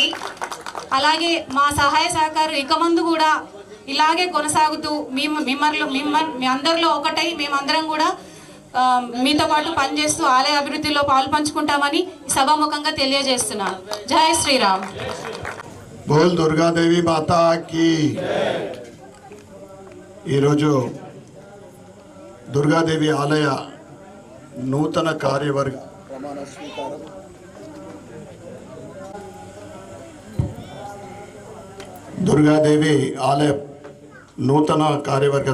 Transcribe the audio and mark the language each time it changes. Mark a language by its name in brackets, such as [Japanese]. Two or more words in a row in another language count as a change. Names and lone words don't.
[Telugu] అలాగే మా సహాయ సహకారం ఇక ముందు కూడా ఇలాగే కొనసాగుతూ మీ అందరిలో ఒకటై మేమందరం కూడా మీతో పాటు పనిచేస్తూ ఆలయ అభివృద్ధిలో పాలు పంచుకుంటామని సభాముఖంగా తెలియజేస్తున్నాను. జై శ్రీరామ్. [Hindi] बोल दुर्गा देवी माता की। [Telugu] ఈరోజు దుర్గాదేవి ఆలయ నూతన కార్యవర్గ ప్రమాణ స్వీకారం దుర్గాదేవి ఆలయ నూతన కార్యవర్గ